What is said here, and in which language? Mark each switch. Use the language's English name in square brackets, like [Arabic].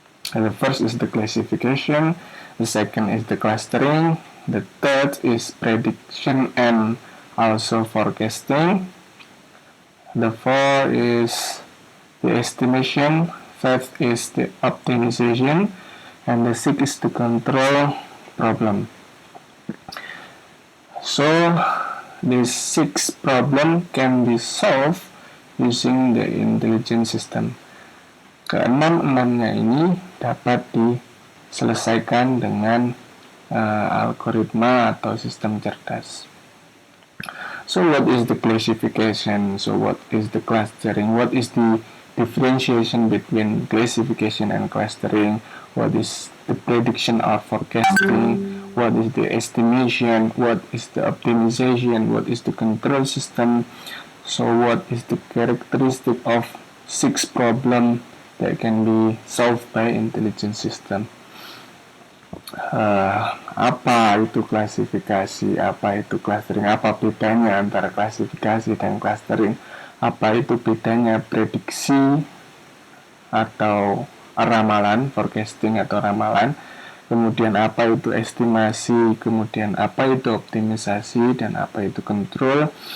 [English] The first is the classification, the second is the clustering, the third is prediction and also forecasting, the fourth is the estimation, fifth is the optimization, and the sixth is the control problem. So these 6 problems can be solved using the intelligence system. [Indonesian] Keenam-enamnya ini dapat diselesaikan dengan algoritma atau sistem cerdas. [English] So what is the classification? So what is the clustering? What is the differentiation between classification and clustering? What is the prediction or forecasting? What is the estimation? What is the optimization? What is the control system? So what is the characteristic of 6 problem that can be solved by intelligence system? [Indonesian] Apa itu klasifikasi, apa itu clustering, apa bedanya antara klasifikasi dan clustering, apa itu bedanya prediksi atau ramalan, forecasting atau ramalan, kemudian apa itu estimasi, kemudian apa itu optimisasi, dan apa itu control.